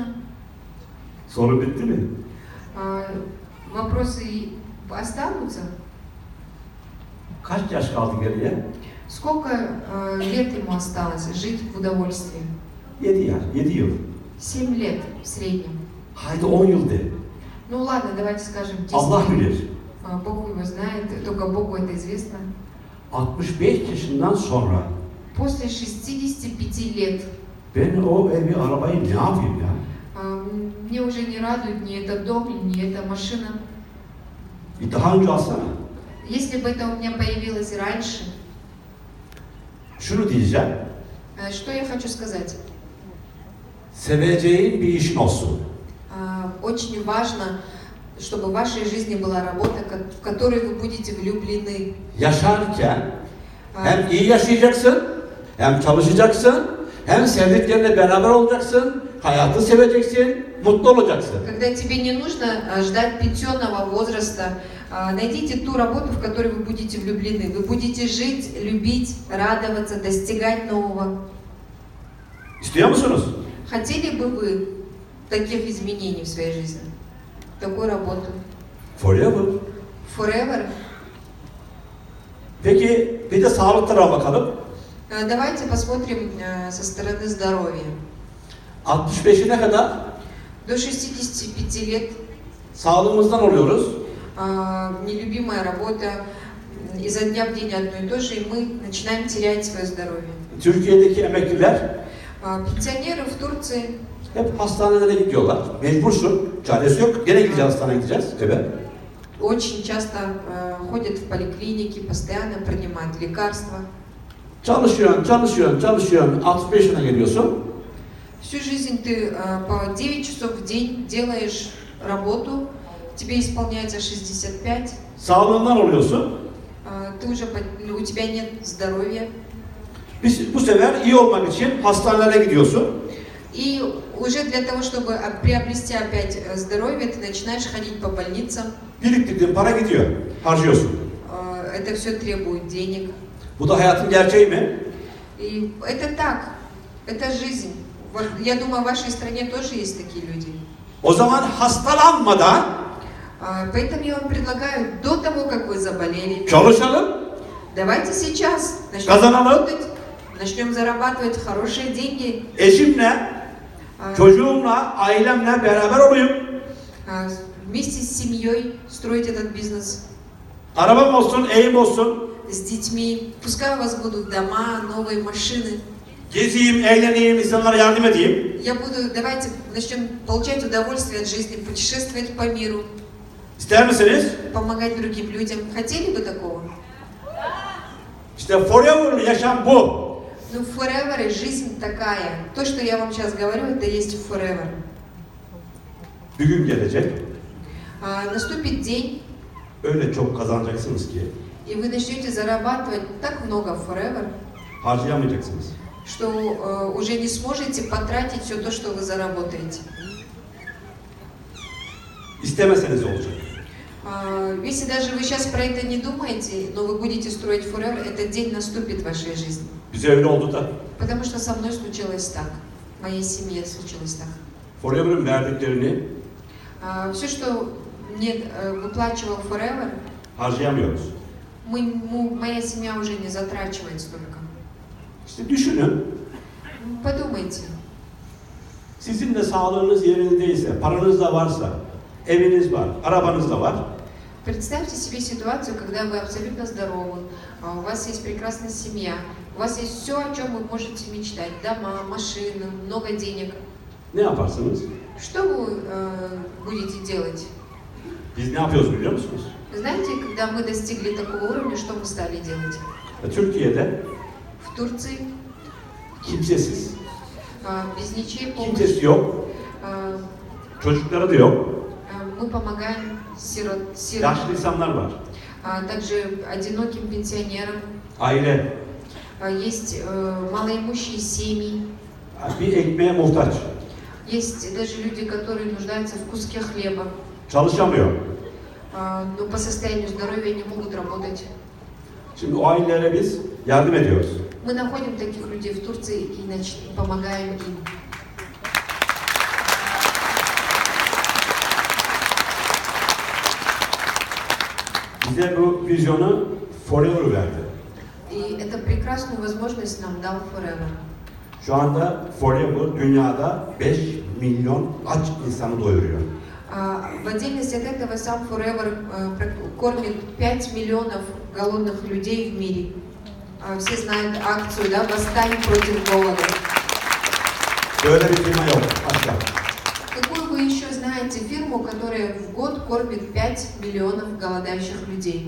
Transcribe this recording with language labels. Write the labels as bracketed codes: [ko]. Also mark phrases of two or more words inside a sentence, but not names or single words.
[tr] Soru bitti mi? [ru] Вопросы останутся? [tr] Kaç yaş kaldı geriye? [ru] Сколько лет ему осталось жить в удовольствии? [tr] 7 yaş, 7 yıl. [ru] 7 лет в среднем. [tr] Haydi 10 yıl de. [ru] Ну ладно, давайте скажем 10 [tr] Allah [ru] лет. [tr] bilir. [ru] Бог его знает, только Богу это известно. [tr] 65 yaşından sonra [ru] После 65 лет [tr] ben o evi, arabayı ne yapayım ya? [ru] мне уже не радует ни этот дом, ни эта машина. [tr] Bir daha önce alsana. [ru] Если бы это у меня появилось раньше, [tr] Şunu diyeceğim. [ru] что я хочу сказать? [tr] Seveceğin bir işin olsun. [ru] Очень важно, чтобы в вашей жизни была работа, в которой вы будете влюблены. [tr] Yaşarken hem iyi yaşayacaksın, hem çalışacaksın, hem sevdiklerinle beraber olacaksın, hayatı seveceksin, mutlu olacaksın. [ru] Когда тебе не нужно ждать пенсионного возраста, найдите ту работу, в которой вы будете влюблены. Вы будете жить, любить, радоваться, достигать нового. [tr] İstiyor musunuz? [ru] Хотели бы вы таких изменений в своей жизни? Такую работу? Forever. Forever? [tr] Peki bir de sağlık tarafa bakalım. [ru] Давайте посмотрим со стороны здоровья. [tr] 65'ine kadar [ru] До 65 лет [tr] sağlığımızdan oluyoruz. [ru] нелюбимая работа, изо дня в день одно и то же, и мы начинаем терять свое здоровье. [tr] Türkiye'deki emekliler [ru] Пенсионеры в Турции [tr] hep hastanelere gidiyorlar. Mecbursun. Çaresi yok. Gene gideceğiz, hastaneye gideceğiz. Evet. [ru] очень часто ходят в поликлиники, постоянно принимают лекарства. [tr] Çalışıyorsun. 65 yaşına geliyorsun. [ru] Всю жизнь ты по 9 часов в день делаешь работу, тебе исполняется 65, [tr] Sağlığından oluyorsun. [ru] ты уже, у тебя нет здоровья. [tr] Bu sefer iyi olmak için hastanelere gidiyorsun. [ru] И уже для того, чтобы приобрести опять здоровье, ты начинаешь ходить по больницам. [tr] Biriktirdiğin para gidiyor. Harcıyorsun. [ru] Это все требует денег. [tr] Bu da hayatın gerçeği mi? [ru] И это так, это жизнь. Вот, я думаю, в вашей стране тоже есть такие люди. [tr] O zaman hastalanmadan [ru] Поэтому я вам предлагаю, до того, как вы заболели, [tr] çalışalım, [ru] давайте сейчас начнем [tr] kazanalım, [ru] работать, начнем зарабатывать хорошие деньги, [tr] eşimle, çocuğumla, ailemle beraber olayım. [ru] вместе с семьей строить этот бизнес, [tr] Arabam olsun, evim olsun. [ru] с детьми. Пускай у вас будут дома, новые машины. [tr] Gezeyim, eğleneyim, insanlara yardım edeyim. [ru] Давайте начнем получать удовольствие от жизни, путешествовать по миру, [tr] İster misiniz? [ru] помогать другим людям. Хотели бы такого? [tr] İşte forever yaşam bu. [ru] Ну, forever и жизнь такая. То, что я вам сейчас говорю, это есть forever. [tr] Bir gün gelecek, [ru] Наступит день, [tr] öyle çok kazanacaksınız ki [ru] и вы начнете зарабатывать так много forever, [tr] harcayamayacaksınız. [ru] что уже не сможете потратить все то, что вы заработаете. [tr] İstemeseniz olacak. [ru] Если даже вы сейчас про это не думаете, но вы будете строить forever, этот день наступит в вашей жизни. [tr] Bize öyle oldu da. [ru] Потому что со мной случилось так, в моей семье случилось так. [tr] Forever'ın verdiklerini [ru] Все, что мне выплачивал forever, [tr] harcayamıyoruz. [ru] моя семья уже не затрачивает столько. [tr] İşte düşünün, [ru] Подумайте. [tr] sizin de sağlığınız yerindeyse, paranız da varsa, eviniz var, arabanız da var. [ru] Представьте себе ситуацию, когда вы абсолютно здоровы, у вас есть прекрасная семья, у вас есть все, о чем вы можете мечтать, дома, машины, много денег. [tr] Ne yaparsınız? [ru] Что вы будете делать? [tr] Biz ne yapıyoruz biliyor musunuz? [ru] Знаете, когда мы достигли такого уровня, что мы стали делать? [tr] Türkiye'de [ru] В Турции [tr] kimsesiz, [ru] без ничьей помощи [tr] kimsesi yok, çocukları da yok, [ru] мы помогаем сиротам, [tr] yaşlı insanlar var, [ru] также одиноким пенсионерам. [tr] aile, [ru] Есть малоимущие семьи, [tr] bir ekmeğe muhtaç, [ru] есть даже люди, которые нуждаются в куске хлеба, [tr] çalışamıyor. [ru] но по состоянию здоровья не могут работать. [tr] Şimdi o ailelere biz yardım ediyoruz. [ru] Мы находим таких людей в Турции и помогаем им. [tr] Bize bu vizyonu Forever verdi. [ru] И эту прекрасную возможность нам дал Forever. [tr] Şu anda Forever dünyada 5 milyon aç insanı doyuruyor. [ru] В отдельности от этого сам Forever кормит 5 миллионов голодных людей в мире. Все знают акцию, да, «Восстань против голода». [tr] Böyle bir firma yok. Başka. [ru] Какую вы еще знаете фирму, которая в год кормит 5 миллионов голодающих людей?